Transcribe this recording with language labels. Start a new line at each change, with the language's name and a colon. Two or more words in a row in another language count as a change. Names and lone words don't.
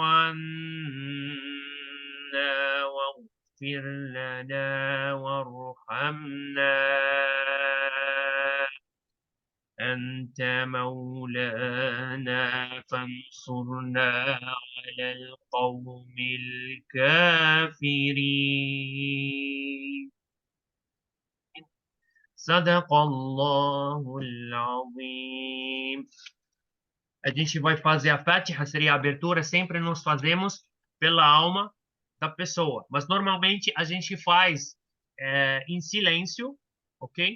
Arabic: عنا واغفر لنا وارحمنا أنت مولانا فانصرنا على القوم الكافرين صدق الله العظيم.
Portuguese: A gente vai fazer a Fatiha, seria a abertura, sempre nós fazemos pela alma da pessoa. Mas normalmente a gente faz em silêncio, ok?